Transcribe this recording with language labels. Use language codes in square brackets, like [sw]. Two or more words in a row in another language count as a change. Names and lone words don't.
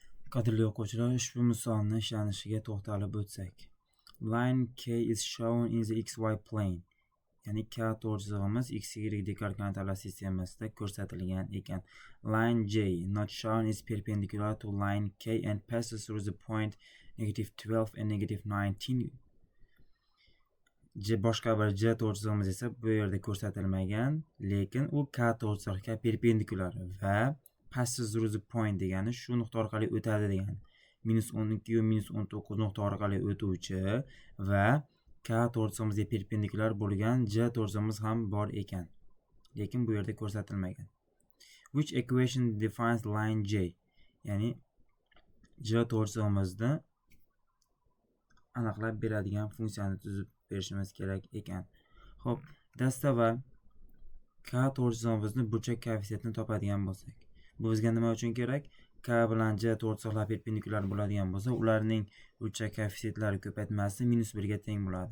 [uz] Qadrli o'quvchilar, ushbu misolni ishlanishiga to'xtalib o'tsak. [en] Line K is shown in the XY plane. [uz] Ya'ni K to'g'risig'imiz X, Y dekorkoordinatalar sistemasida ko'rsatilgan ekan. [en] Line J not shown is perpendicular to line K and passes through the point -12 and -19. [uz] Boshqa bir J to'g'risig'imiz esa bu yerda ko'rsatilmagan, lekin u K to'g'risig'iga perpendikular va [en] passes through the point [uz] degani shu nuqta orqali o'tadi degani. -12 va -19 nuqta orqali o'tuvchi va K to'g'risig'imizga perpendikular bo'lgan J to'g'risig'imiz ham bor ekan. Lekin bu yerda ko'rsatilmagan. [en] Which equation defines line J? [uz] Ya'ni J to'g'risig'imizni aniqlab beradigan funksiyani tuzib berishimiz kerak ekan. Xo'p, dastavval K to'g'risig'imizni burchak koeffitsiyentini topadigan bo'lsak. Bu bizga nima uchun kerak? K bilan J to'g'risig'lar perpendikular bo'ladigan bo'lsa, ularning burchak koeffitsentlari ko'paytmasi -1 ga teng bo'ladi.